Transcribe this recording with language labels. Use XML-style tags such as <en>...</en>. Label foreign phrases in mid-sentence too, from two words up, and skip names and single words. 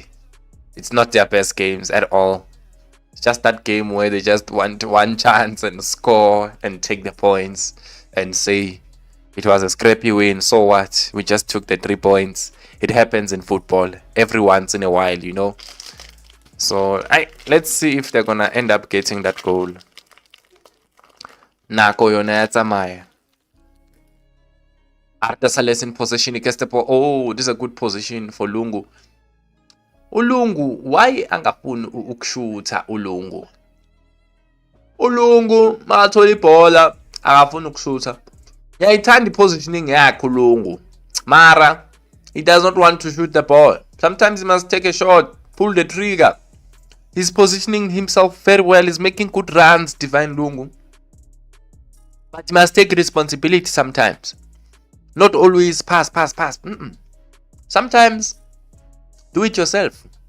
<en>It's not their best games at all. It's just that game where they just want one chance and score and take the points and say it was a scrappy win. So what? We just took the 3 points. It happens in football every once in a while, you know. So let's see if they're gonna end up getting that goal.</en> <st>Nako yona yatsamaya.</st> <en>Artasales in possession. He gets the ball. Oh, this is a good position for Lungu.</en> <zu>Ulungu, why angafuni ukushutha Ulungu? uLungu makathola ibhola akafuna ukushutha. Ngiyayithanda ipositioning yakhe uLungu, mara</zu> <en>he does not want to shoot the ball. Sometimes he must take a shot, pull the trigger. He's positioning himself very well. He's making good runs, Divine Lungu. But he must take responsibility sometimes. Not always pass. Sometimes do it yourself.</en>